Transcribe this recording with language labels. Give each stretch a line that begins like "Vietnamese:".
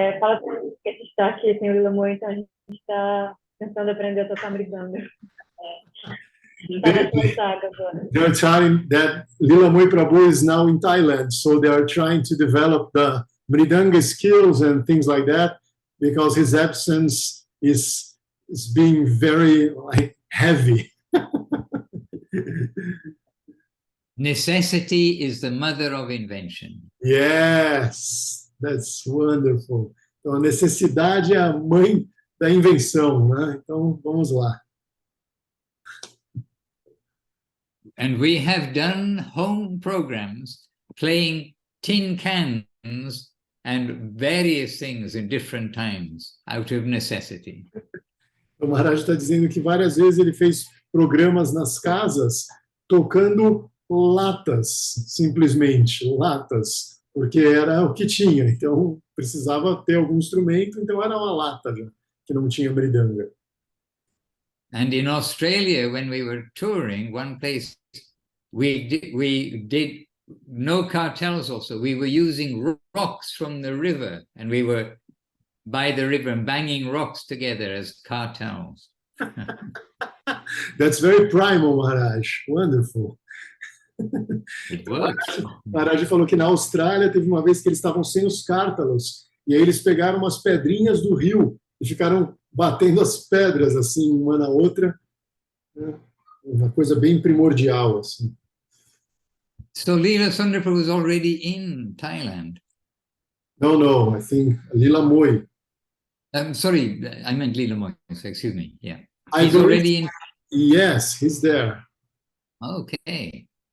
Portuguese: fala pra mim que a gente está aqui, tem o Lila Moy, então a gente está tentando aprender a tocar mridanga. Está na sua saga agora.
English: They're trying that Lila Moy Prabhu is now in Thailand, so they are trying to develop the mridanga skills and things like that, because his absence is being very heavy. Necessity is the mother of invention. Yes, that's wonderful.
Portuguese: Então, a necessidade é a mãe da invenção, né? Então, vamos lá.
English: And we have done home programs playing tin cans and various things in different times out of necessity.
Portuguese: O Maharaj está dizendo que várias vezes ele fez programas nas casas tocando latas, simplesmente, latas, porque era o que tinha. Então, precisava ter algum instrumento, então era uma lata já, que não tinha mridanga.
English: And in Australia, when we were touring, one place we did no cartels also. We were using rocks from the river, and we were by the river and banging rocks together as cartels. That's very primal, Maharaj. Wonderful. It works.
Portuguese: Maharaj falou que na Austrália teve uma vez que eles estavam sem os cártalos, e aí eles pegaram umas pedrinhas do rio e ficaram batendo as pedras assim, uma na outra, né? Uma coisa bem primordial assim.
English: So Leela Sundar Prabhu was already in Thailand. No, I think Lila Moy. Sorry, I meant Leela Moy, so excuse me. Yeah. I He's believe- already in. Yes, he's there. Okay.